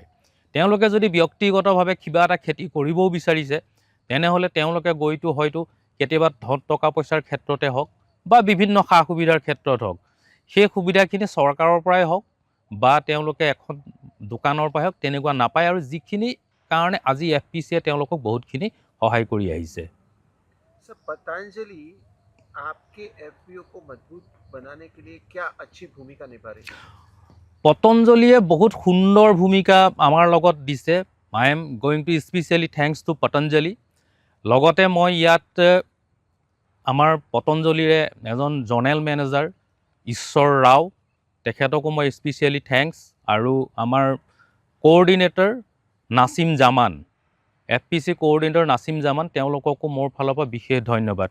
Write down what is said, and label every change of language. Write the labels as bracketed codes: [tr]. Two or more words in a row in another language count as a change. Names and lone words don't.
[as] তেওঁলোকে যদি ব্যক্তিগতভাৱে কিবা এটা খেতি কৰিবও বিচাৰিছে, তেনেহ'লে তেওঁলোকে গৈতো হয়তো কেতিয়াবা টকা পইচাৰ ক্ষেত্ৰতে হওক বা বিভিন্ন সা সুবিধাৰ ক্ষেত্ৰত হওক, সেই সুবিধাখিনি চৰকাৰৰ পৰাই হওক বা তেওঁলোকে এখন দোকানৰ পৰাই হওক, তেনেকুৱা নাপায়। আৰু যিখিনি কাৰণে আজি এফপিচিয়ে তেওঁলোকক বহুতখিনি সহায় কৰি আহিছে। [hi] सर पतंजलि आपके एफपीओ को मजबूत बनाने के लिए क्या अच्छी भूमिका निभा रही है। [as] পতঞ্জলীয়ে বহুত সুন্দৰ ভূমিকা আমাৰ লগত দিছে। [en] I am going to specially thanks to Patanjali. [as] লগতে মই ইয়াত আমাৰ পতঞ্জলিৰে এজন [en] general manager [as] ঈশ্বৰ ৰাও, তেখেতকো মই [en] specially thanks, [as] আৰু আমাৰ কোঅৰ্ডিনেটৰ নাছিম জামান, এফপিচি কোঅৰ্ডিনেটৰ নাছিম জামান, তেওঁলোককো মোৰ ফালৰ পৰা বিশেষ ধন্যবাদ।